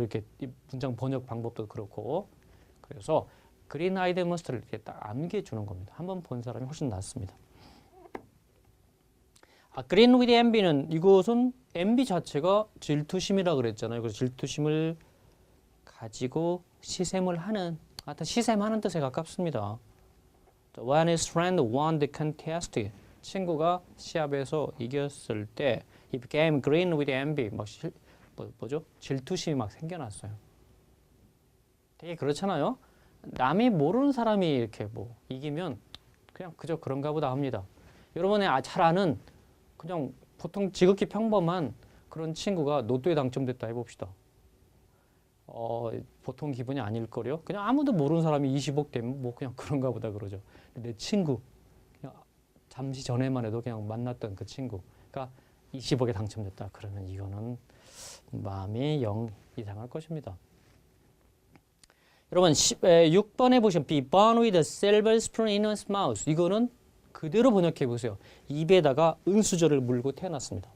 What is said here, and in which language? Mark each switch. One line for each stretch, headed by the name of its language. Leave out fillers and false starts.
Korean: 이렇게 문장 번역 방법도 그렇고 그래서 green-eyed monster를 이렇게 딱 암기해 주는 겁니다. 한번 본 사람이 훨씬 낫습니다.
English: green with envy
Korean: 는 이것은 envy 자체가 질투심이라고 그랬잖아요. 그래서 질투심을 가지고 시샘을 하는, 하여튼 시샘하는 뜻에 가깝습니다.
English: When his friend won the contest,
Korean: 친구가 시합에서 이겼을 때
English: he became green with envy.
Korean: 막 뭐죠? 질투심이 막 생겨났어요. 되게 그렇잖아요. 남이 모르는 사람이 이렇게 뭐 이기면 그냥 그저 그런가 보다 합니다. 여러분의 잘 아는 그냥 보통 지극히 평범한 그런 친구가 로또에 당첨됐다 해봅시다. 보통 기분이 아닐걸요? 그냥 아무도 모르는 사람이 20억 되면 뭐 그냥 그런가 보다 그러죠. 내 친구, 그냥 잠시 전에만 해도 그냥 만났던 그 친구가 20억에 당첨됐다. 그러면 이거는 마음이 영 이상할 것입니다. 여러분 6번에 보시면
English: be born with a silver spoon in one's mouth.
Korean: 이거는 그대로 번역해 보세요. 입에다가 은수저를 물고 태어났습니다.